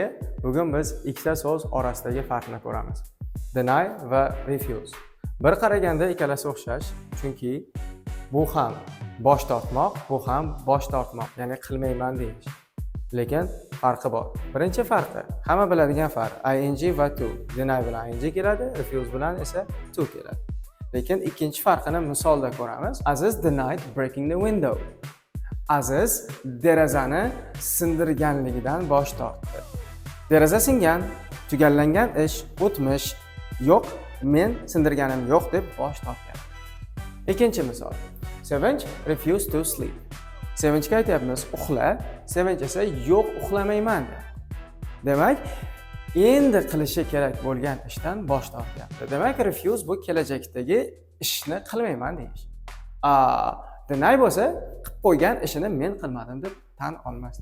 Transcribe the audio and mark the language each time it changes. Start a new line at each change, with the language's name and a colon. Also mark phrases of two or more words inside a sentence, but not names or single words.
Uzbek: Bugun biz ikkita so'z orasidagi farqni ko'ramiz. Deny va refuse. Bir qaraganda ikkalasi o'xshash, chunki bu ham bosh tortmoq, bu ham bosh tortmoq, ya'ni qilmayman deyish. Lekin farqi bor. Birinchi farqi, hamma biladigan farq, ing va to. Deny bilan ing keladi, refuse bilan esa to keladi. Lekin ikkinchi farqini misolda ko'ramiz.
English: Aziz denied breaking the window.
Uzbek: Aziz derazani sindirganligidan bosh tortdi. Deraza singan, tugallangan ish, o'tmish, yo'q, men sindirganim yo'q deb bosh tortgan. Ikkinchi misol.
English: Sevinch refused to sleep.
Uzbek: Sevinchga aytyapmiz, uxla, Sevinch esa yo'q, uxlamayman dedi. Demak, endi qilishi kerak bo'lgan ishdan bosh tortyapti. Demak, refuse bu kelajakdagi ishni qilmayman deyish. Deny bo'lsa, qilib qo'ygan ishini men qilmadim deb tan olmaslik.